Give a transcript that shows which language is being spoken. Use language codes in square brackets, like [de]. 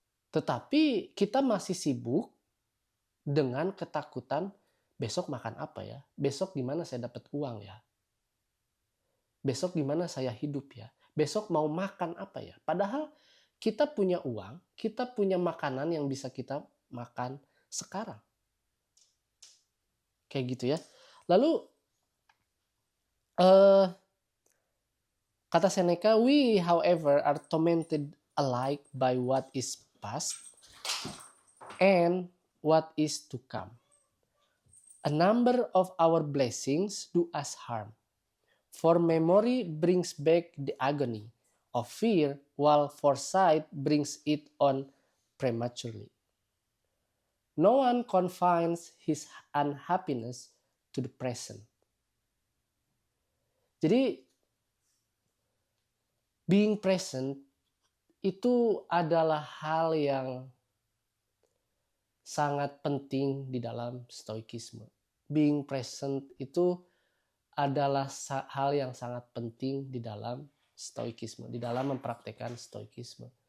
[id] Tetapi kita masih sibuk dengan ketakutan, besok makan apa ya? Besok gimana saya dapat uang ya? Besok gimana saya hidup ya? Besok mau makan apa ya? Padahal kita punya uang, kita punya makanan yang bisa kita makan sekarang. Kayak gitu ya. Lalu kata Seneca, [en] we however are tormented alike by what is past and what is to come. A number of our blessings do us harm, for memory brings back the agony of fear, while foresight brings it on prematurely. No one confines his unhappiness to the present. [id] Jadi, [en] being present [id] itu adalah hal yang sangat penting di dalam stoikisme. [en] Being present [id] itu adalah hal yang sangat penting di dalam stoikisme, di dalam mempraktekkan stoikisme.